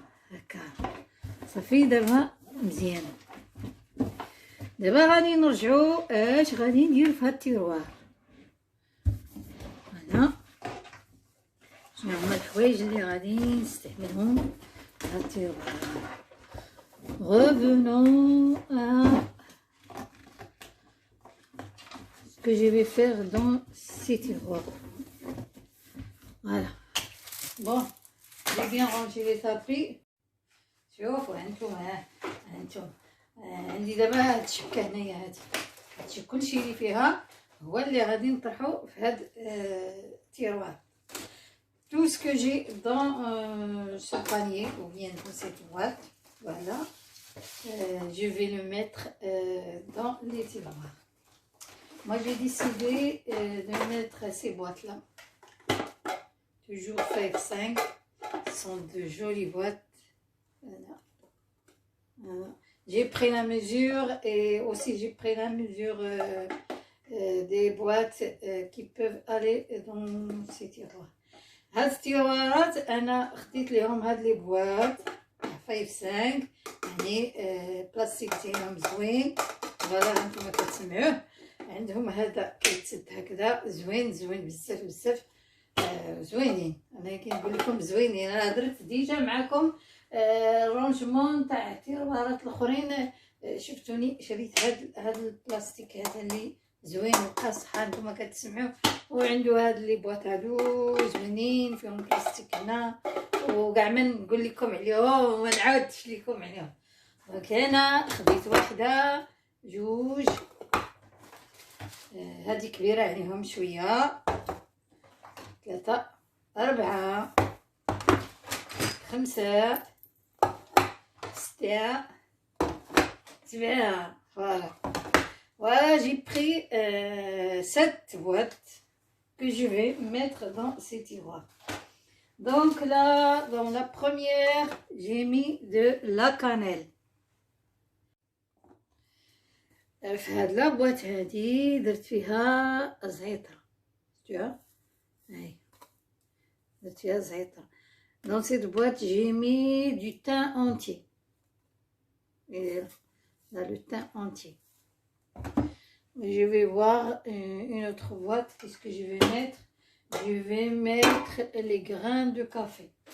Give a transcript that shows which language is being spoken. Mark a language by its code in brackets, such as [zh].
[ar] هكا صافي دابا مزيان. دابا غادي نرجعو اش غادي ندير في هاد التيروار. هنا شنو هما الحوايج اللي غادي نستعملهم في هاد التيروار. [fr] Revenons à ce que je vais faire dans ces tiroirs. Voilà. Bon, j'ai bien rangé les tapis. [ar] شوفوا هانتوما عندي دابا هاد الشبكه هنايا هادشي كلشي اللي فيها هو اللي غادي نطرحو في هاد التيروار. [fr] Tout ce que j'ai dans ce panier ou bien dans cette boîte, voilà, je vais le mettre dans les tiroirs. Moi, j'ai décidé de mettre ces boîtes-là. Toujours F5. Ce sont de jolies boîtes. Voilà. Voilà. J'ai pris la mesure et aussi j'ai pris la mesure des boîtes qui peuvent aller dans ces tiroirs. [ar] هاد التيروارات انا خديت لهم هاد لي بواط 5 يعني بلاستيك ديالهم زوين. فوالا هانتوما كتسمعوه عندهم هذا كيتسد هكذا زوين زوين بزاف بزاف زوينين. انا كنقول لكم زوينين. انا درت ديجا معكم رونجمون تاع التيروارات الاخرين. شفتوني شريت هاد البلاستيك هذا اللي زوين وقاصح هانتوما كتسمعوه وعنده هاد لي بواط هادو زوينين فيهم بلاستيك هنا وكاع ما نقول لكم عليهم وما نعاودش لكم عليهم. دونك انا خديت واحده جوج هادي كبيره عليهم شويه 3 4 5 6 7 voilà. [fr] Voilà, j'ai pris 7 boîtes que je vais mettre dans ces tiroirs. Donc là, dans la première, j'ai mis de la cannelle. [ar] في هاد لا بواط هادي درت فيها زعترة. شفتوها؟ هاي درت فيها زعترة. [fr] Dans cette boîte, j'ai mis du thym entier. Et là, le thym entier. Je vais voir une autre boîte. Qu'est-ce que je vais mettre? Je vais mettre les grains de café.